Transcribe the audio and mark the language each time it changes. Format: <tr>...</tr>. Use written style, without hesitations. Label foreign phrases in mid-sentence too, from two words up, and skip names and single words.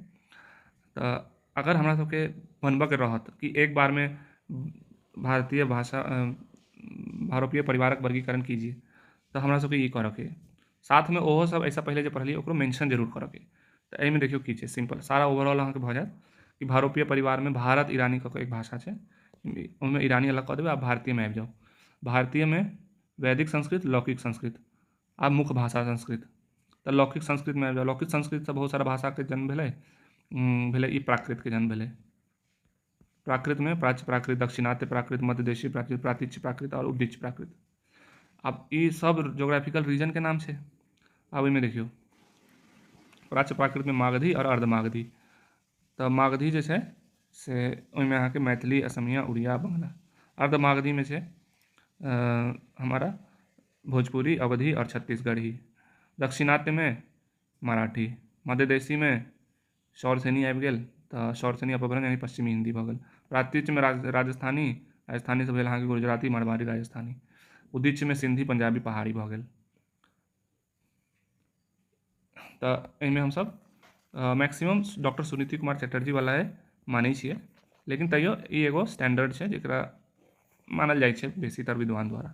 <mai>तो अगर हमरा सबके बनबऽ के रहत कि एक बार में भारोपीय परिवारक वर्गीकरण कीजिए, तो हमरा सबके ई करऽ के, साथ में ओहो सब ऐसा पहले जे पढ़लिए ओकरो मेंशन जरूर करऽ के। तो एहिमे देखियौ की छै, सिंपल सारा ओवरऑल अहाँके भऽ जायत कि भारोपीय परिवार में भारत ईरानी कऽ के एक भाषा छै, ओहिमे ईरानी अलग कऽ देबै, आप भारतीय में आबि जाउ। भारतीय में वैदिक संस्कृत, लौकिक संस्कृत, आ मुख्य भाषा संस्कृत। तो लौकिक संस्कृत में आबि जाउ। लौकिक संस्कृत से बहुत सारा भाषा के जन्म भेलै ई प्राकृत के जन्म भेलै। प्राकृत में प्राच्य प्राकृत, दक्षिणात्य प्राकृत, मध्यदेशीय प्राकृत, प्रातीच्य प्राकृत और उद्दीच्य प्राकृत। अब ई सब</mai> <en>geographical region</en> <mai>के नाम छै। अब एहिमे देखियौ, प्राच्य प्राकृत में मागधी और अर्धमागधी। तो मागधी जे छै से ओहिमे अहाँके मैथिली, असमिया, उड़िया, बंगला। अर्धमागधी में छै हमारा भोजपुरी, अवधी और छत्तीसगढ़ी। दक्षिणात्य में मराठी। मध्यदेशी में शौरसेनी आबि गेल, तो शौरसेनी अपभ्रंश यानी पश्चिमी हिंदी भऽ गेल। प्रातीच्य में राजस्थानी से भेल अहाँके गुजराती, मारवाड़ी, राजस्थानी। उद्दीच्य में सिंधी, पंजाबी, पहाड़ी भऽ गेल। तो एहिमे हमसब मैक्सिमम डॉक्टर सुनीति कुमार चटर्जी वाला मानै छियै, लेकिन तैयो ई एगो स्टैंडर्ड छै जेकरा मानल जाइ छै बेसीतर विद्वान द्वारा।</mai>